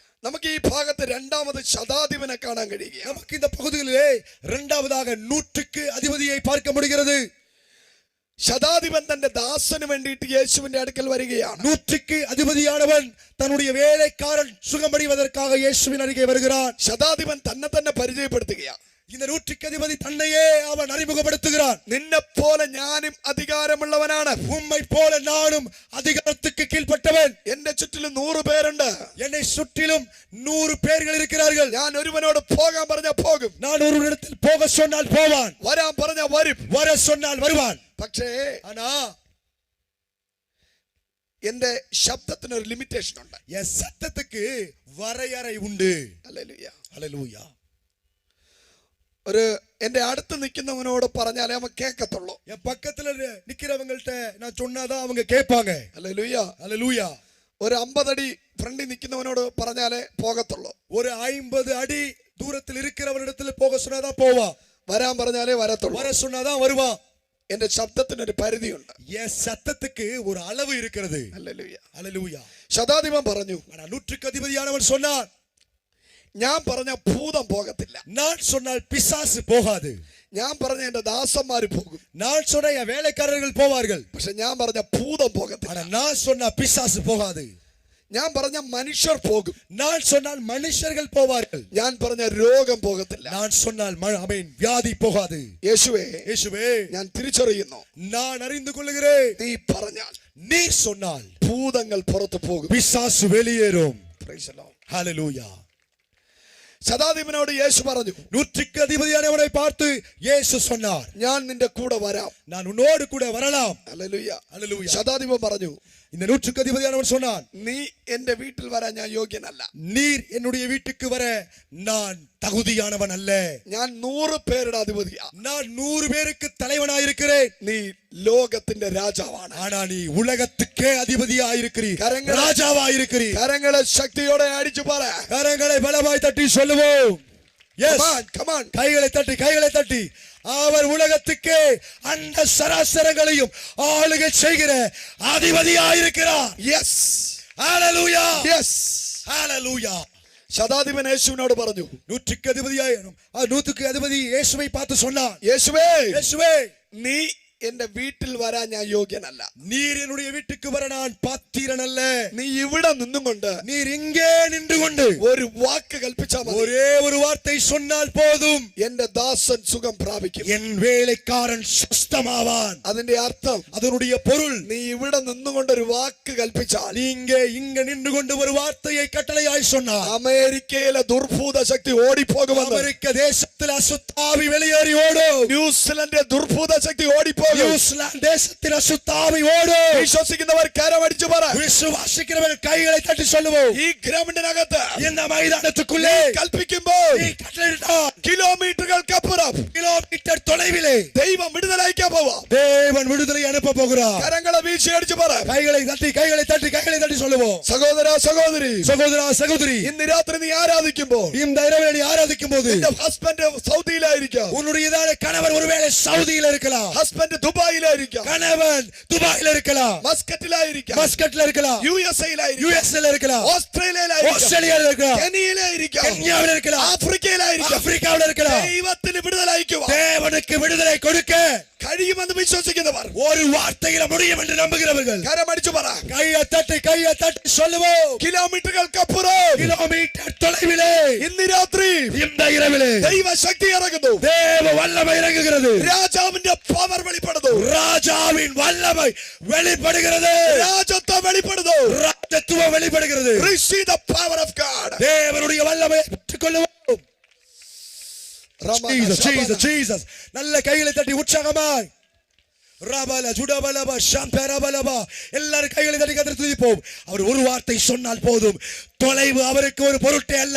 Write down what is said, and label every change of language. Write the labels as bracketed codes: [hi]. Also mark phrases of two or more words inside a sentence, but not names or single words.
[ml] നമുക്ക് ഈ ഭാഗത്ത് രണ്ടാമത് ശതാധിപനെ കാണാൻ കഴിയുകയാണ്. [ta] நமக்கு இந்த பகுதியிலே இரண்டாவதாக நூற்றுக்கு அதிபதியை பார்க்க முடிகிறது. [ml] ശതാധിപൻ തന്റെ ദാസന് വേണ്ടിയിട്ട് യേശുവിന്റെ അടുക്കൽ വരികയാണ്. [ta] நூற்றுக்கு அதிபதியானவன் தன்னுடைய வேலைக்காரன் சுகமடைவதற்காக இயேசுவின் அருகே வருகிறான். [ml] ശതാധിപൻ തന്നെ തന്നെ പരിചയപ്പെടുത്തുകയാണ്. [ta] இந்த நூற்றுக்கு அதிபதி தன்னையே அவன் அறிமுகப்படுத்துகிறான். [ml] നിന്നെ പോലെ ഞാനും അധികാരമുള്ളവനാണ്. [ta] உம்மை போல நானும் அதிகாரத்துக்கு கீழ்ப்பட்டவன். [ml] എന്റെ ചുറ്റിലും 100 പേരുണ്ട്. [ta] என்னை சுற்றிலும் 100 பேர்கள் இருக்கிறார்கள். [ml] ഞാൻ ഒരുവനോട് പോകാൻ പറഞ്ഞാൽ പോകും. [ta] நான் ஒரு இடத்தில் போக சொன்னால் போவான். [ml] വരാൻ പറഞ്ഞാൽ വരും. [ta] வர சொன்னால் வருவான். [ml] പക്ഷേ [ta] ஆனா [ml] എന്റെ ശബ്ദത്തിന് ഒരു ലിമിറ്റേഷൻ ഉണ്ട്. [ta] என் சத்தத்துக்கு வரையறை உண்டு. [ml] ഹല്ലേലൂയ. [ta] ஹல்லேலூயா. [ml] ഒരു എന്റെ അടുത്ത് നിൽക്കുന്നവനോട് പറഞ്ഞാലേ അവൻ കേൾക്കത്തുള്ളൂ. [ta] என் பக்கத்துல நிக்கிறவங்கள்ட்ட நான் சொன்னாதான் அவங்க கேட்பாங்க. [ml] ഹല്ലേലൂയ. [ta] ஹல்லேலூயா. [ml] ഒരു 50 അടി ഫ്രണ്ടിൽ നിൽക്കുന്നവനോട് പറഞ്ഞാലേ പോകത്തുള്ളൂ. [ta] ஒரு 50 அடி தூரத்தில் இருக்கிறவனிடத்துல போக சொன்னாதான் போவான். [ml] വരാൻ പറഞ്ഞാലേ വരത്തുള്ളൂ. [ta] வர சொன்னாதான் வருவான். [ml] എന്റെ ശബ്ദത്തിന് ഒരു പരിധിയുണ്ട്. [ta] என் சத்தத்துக்கு ஒரு அளவு இருக்கிறது. [ml] ഹല്ലേലൂയ. [ta] ஹல்லேலூயா. [ml] ശതാധിപൻ പറഞ്ഞു, [ta] நூற்றுக்கு அதிபதியானவன் சொன்னான், [ml] ഞാൻ പറഞ്ഞ ഭൂതം പോകത്തില്ല. [ta] நான் சொன்னால் பிசாசு போகாது. [ml] ഞാൻ പറഞ്ഞ എന്റെ ദാസന്മാര് പോകും. [ta] நான் சொன்ன என் வேலைக்காரர்கள் போவார்கள். [ml] പക്ഷെ ഞാൻ പറഞ്ഞ ഭൂതം போகത്തില്ല. [ta] ஆனா நான் சொன்ன பிசாசு போகாது. [ml] ഞാൻ പറഞ്ഞ മനുഷ്യർ പോകും. [ta] நான் சொன்னால் மனுஷர்கள் போவார்கள். [ml] ഞാൻ പറഞ്ഞ രോഗം പോകത്തില്ല. [ta] நான் சொன்னால் வியாதி போகாது. [ml] യേശുവേ, [ta] இயேசுவே, [ml] ഞാൻ തിരിച്ചറിയുന്നു. [ta] நான் அறிந்து கொள்கிறேன். [ml] നീ പറഞ്ഞാൽ, [ta] நீ சொன்னால் [ml] ഭൂതങ്ങൾ പുറത്തു പോകും. [ta] பிசாசு வெளியேறும். [en] Praise the Lord. [ta] ஹல்லேலூயா. [ml] ശതാധിപനോട് യേശു പറഞ്ഞു, [ta] நூற்றுக்கு அதிபதியானவனை பார்த்து இயேசு சொன்னார், [ml] ഞാൻ നിന്റെ കൂടെ വരാം. [ta] நான் உன்னோடு கூட வரலாம். [ml] ഹല്ലേലൂയ. [ta] ஹல்லேலூயா. [ml] ശതാധിപൻ പറഞ്ഞു, [ta] இந்த நூற்றுக்கு அதிபதியானவன் சொன்னான், [ml] നീ എന്റെ വീട്ടിൽ വരാൻ ഞാൻ യോഗ്യനല്ല. [ta] நீர் என்னுடைய வீட்டுக்கு வர நான் தகுதியானவன் அல்ல. [ml] ഞാൻ 100 പേരുടെ അധിപതിയാ. [ta] நான் 100 பேருக்கு தலைவனாயிருக்கிறேன். [ml] നീ ലോകത്തിന്റെ രാജാവാണ്. [ta] ஆனா நீ உலகத்துக்கே அதிபதியாயிருக்கிறீர், கரங்களை- ராஜாவாயிருக்கிறீர். [ml] കരങ്ങളെ ശക്തിയോടെ അടിച്ചു പറ. [ta] கரங்களை பலமாய் தட்டி சொல்லுவோம். [en] Yes. Come on. [ta] கைகளை தட்டி அவர் உலகத்துக்கே அந்த சராசரங்களையும் ஆளுகை செய்கிற அதிபதியாயிருக்கிறார். [en] Yes. [ta] ஹல்லேலூயா. [en] Yes. [ta] ஹல்லேலூயா. [ml] ശതാധിപൻ യേശുവിനോട് പറഞ്ഞു, [ta] நூற்றுக்கு அதிபதி இயேசுவை பார்த்து சொன்னான், [ml] യേശുവേ, [ta] இயேசுவே, [ml] നീ എന്റെ വീട്ടിൽ വരാൻ ഞാൻ യോഗ്യനല്ല. [ta] நீர் என்னுடைய வீட்டுக்கு வர நான் பாத்திரன் அல்ல. [ml] നീ ഇവിടെ നിന്നും കൊണ്ട് [ta] நீர் இங்கே நின்று கொண்டு [ml] ഒരു വാക്ക് കൽപ്പിച്ചാൽ മതി. [ta] ஒரே ஒரு வார்த்தை சொன்னால் போதும், [ml] എന്റെ ദാസൻ സുഖം പ്രാപിക്കും. [ta] என் வேலைக்காரன் சுஸ்தமாவான். [ml] അതിന്റെ അർത്ഥം, [ta] அதனுடைய பொருள், [ml] നീ ഇവിടെ നിന്നുകൊണ്ട് ഒരു വാക്ക് കൽപ്പിച്ചാൽ, [ta] நீங்க இங்க நின்று கொண்டு ஒரு வார்த்தையை கட்டளையாய் சொன்னார், [ml] അമേരിക്കയിലെ ദുർഭൂത ശക്തി ഓടിപ്പോകുമെന്ന്, [ta] அமெரிக்க தேசத்தில் அசுத்தாவி வெளியேறி ஓடும், [ml] ന്യൂസിലൻഡിലെ ദുർഭൂത ശക്തി ഓടിപ്പോകും. [ta] நியூசிலாந்து தேசத்தில் அசுத்தாவி ஓடும். [ml] വിശ്വസിക്കുന്നവർ കരമടിച്ചു പറ. [ta] விசுவாசிக்கிறவர்கள் கைகளை தட்டி சொல்லுவோம். [ml] ഈ ഗ്രൗണ്ടിനകത്ത് [ta] இந்த மைதானத்துக்குள்ளே [ml] കൽപ്പിക്കുമ്പോൾ [ta] நீ கட்டளையிட்டால் [ml] കിലോമീറ്ററുകൾക്കപ്പുറം [ta] கிலோமீட்டர் தொலைவிலே [ml] ദൈവം വിടുതലയ്ക്കാൻ പോവാം. [ta] தேவன் விடுதலை அனுப்ப போகிறார். [ml] കരങ്ങളെ വീഴ്ച അടിച്ചു പറ. [ta] கைகளை தட்டி சொல்லுவோம். [ml] സഹോദര സഹോദരി, [ta] சகோதரா சகோதரி, [ml] ഇന്ന് രാത്രി നീ ആരാധിക്കുമ്പോൾ [ta] இந்த இரவில் நீ ஆராதிக்கும் போது [ml] നിന്റെ ഹസ്ബൻഡ് സൗദിയിലായിരിക്കാം, [ta] உன்னுடைய கணவர் ஒருவேளை சவுதியில் இருக்கலாம், [ml] ഹസ്ബൻഡ് ദുബായിലായിരിക്കാം, [ta] கணவன் துபாயில இருக்கலாம், [ml] മസ്കറ്റിലായിരിക്കാം, [ta] மஸ்கட்ல இருக்கலாம், [ml] യുഎസ്എയിലായിരിക്കാം, [ta] யுஎஸ்ல இருக்கலாம், [ml] ഓസ്ട്രേലിയയിലായിരിക്കാം, [ta] ஆஸ்திரேலியால இருக்கலாம், [ml] കെനിയയിലായിരിക്കാം, [ta] கென்யாவில் இருக்கலாம், [ml] ആഫ്രിക്കയിലായിരിക്കാം. [ta] ஆப்பிரிக்காவில் இருக்கலாம். [ml] ദൈവത്തിന് വിടുതലയക്കുക [ta] தேவனுக்கு விடுதலை கொடுக்க [ml] കഴിയുമെന്ന് വിശ്വസിക്കുന്നവർ [ta] ஒரு வார்த்தையில முடியும் என்று நம்புகிறவர்கள் [ml] കരമടിച്ചു പറ. [ta] கையை தட்டி சொல்லுவோம். [ml] കിലോമീറ്ററുകൾക്കപ്പുറം [ta] கிலோமீட்டர் தொலைவிலே [ml] ഇന്ന് രാത്രി [ta] இந்த இரவிலே [ml] ദൈവശക്തി ഇറങ്ങുന്നു. [ta] தேவ வல்லமை இறங்குகிறது. [ml] രാജാവിന്റെ പവർ വെളിപ്പെടുന്നു. [ta] ராஜாவின் வல்லமை வெளிப்படுகிறது. [ml] രാജത്വം വെളിപ്പെടുന്നു. [ta] ராஜத்துவம் வெளிப்படுகிறது. [en] Receive the power of God. [ta] தேவனுடைய வல்லமையை பெற்றுக்கொள்ளுவோம். Jesus. நல்ல கைகளை தட்டி உற்சாகமாய் ரபல ஜுடபலப ஷம்பரபலப எல்லாரும் கைகளை தட்டி கர்த்தரை துதிப்போம். அவர் ஒரு வார்த்தை சொன்னால் போதும், தொலைவு அவருக்கு ஒரு பொருட்டே அல்ல.